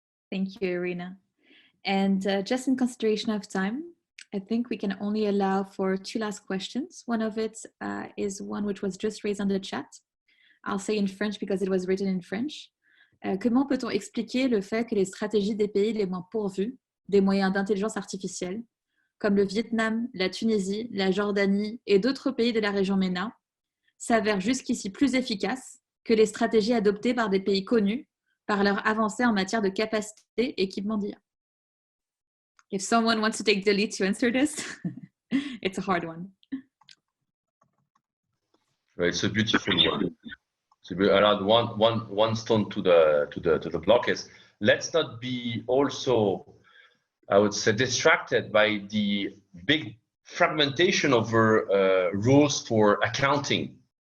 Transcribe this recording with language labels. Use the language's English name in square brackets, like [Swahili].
[English] Thank you, Irina. And just in consideration of time, I think we can only allow for 2 last questions. One of it is one which was just raised on the chat. I'll say in French because it was written in French. [French] Comment peut-on expliquer le fait que les stratégies des pays les moins pourvus des moyens d'intelligence artificielle, comme le Vietnam, la Tunisie, la Jordanie et d'autres pays de la région MENA, s'avèrent jusqu'ici plus efficaces que les stratégies adoptées par des pays connus par leur avancée en matière de capacité et équipement d'IA? [English] If someone wants to take the lead to answer this, it's a hard one. It's a beautiful one. So we add one stone to the block is, let's not be also, I would say, distracted by the big fragmentation over rules for accounting.